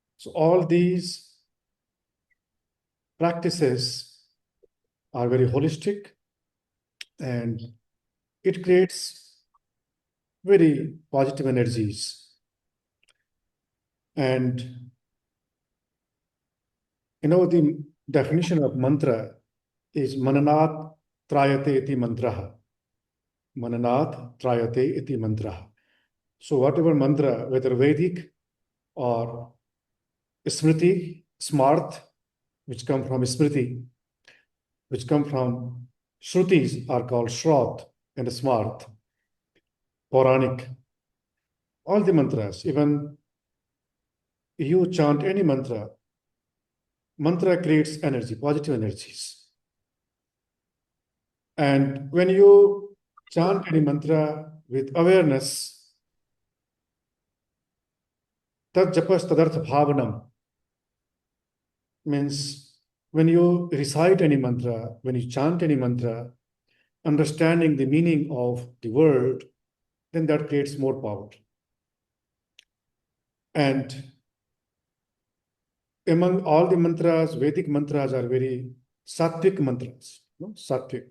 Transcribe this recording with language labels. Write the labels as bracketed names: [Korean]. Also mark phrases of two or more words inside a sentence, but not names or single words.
[English] So all these practices are very holistic, and it creates very positive energies. And the definition of mantra is [Sanskrit] मननात् त्रायते इति मन्त्रः. मननात् त्रायते इति मन्त्रः. [English] So whatever mantra, whether Vedic or Smriti, Smarth, which come from Smriti, which come from Shrutis, are called Shraut and Smarth, Puranic. All the mantras, even you chant any mantra, mantra creates energy, positive energies. And when you chant any mantra with awareness, [Sanskrit] तत् जपः तदर्थ भावनम्, [English] means when you recite any mantra, when you chant any mantra, understanding the meaning of the word, then that creates more power. And among all the mantras, Vedic mantras are very sattvic mantras, sattvic.